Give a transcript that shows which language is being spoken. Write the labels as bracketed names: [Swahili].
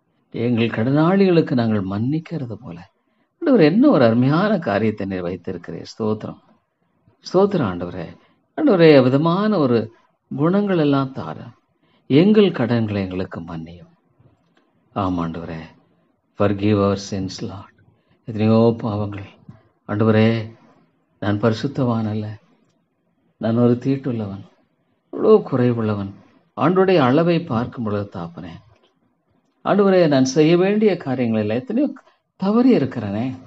[Tamil] எங்கள் கடனாளிகளுக்கு நாங்கள் மன்னிக்கிறது போல ஆண்டவரே, என்ன ஒரு அருமையான காரியத்தை நீர் வைத்திருக்கிறேன். ஸ்தோத்திரம், ஸ்தோத்திரம் ஆண்டவரே. ஆண்டவரே, விதமான ஒரு குணங்கள் எல்லாம் தார, எங்கள் கடன்களை எங்களுக்கு மன்னியும். ஆமாண்டவரே, [English] forgive our sins Lord. [Tamil] எத்தனையோ பாவங்கள் ஆண்டவரே, நான் பரிசுத்தவான் அல்ல, நான் ஒரு தீட்டுள்ளவன், இவ்வளோ குறைவுள்ளவன். ஆண்டவருடைய அளவை பார்க்கும் பொழுது தாப்பனே, ஆண்டவரே நான் செய்ய வேண்டிய காரியங்களில் எத்தனையோ தவறி இருக்கிறனே.